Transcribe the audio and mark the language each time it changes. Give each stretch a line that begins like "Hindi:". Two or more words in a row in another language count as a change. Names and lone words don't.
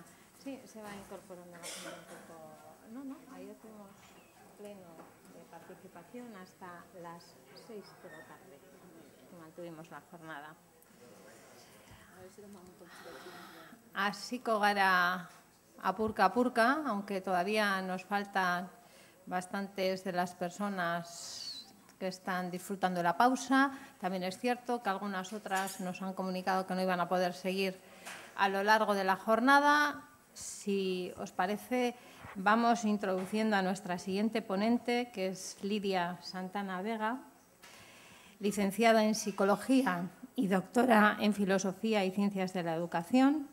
Spanish: Sí, se va incorporando la gente un poco... No, ayer tuvimos pleno de participación hasta las 6 de la tarde, que mantuvimos la jornada.
Basque: Hasiko gara apurka,
Spanish: aunque todavía nos faltan bastantes de las personas que están disfrutando de la pausa. También es cierto que algunas otras nos han comunicado que no iban a poder seguir a lo largo de la jornada. Si os parece, vamos introduciendo a nuestra siguiente ponente, que es Lidia Santana Vega, licenciada en Psicología y doctora en Filosofía y Ciencias de la Educación.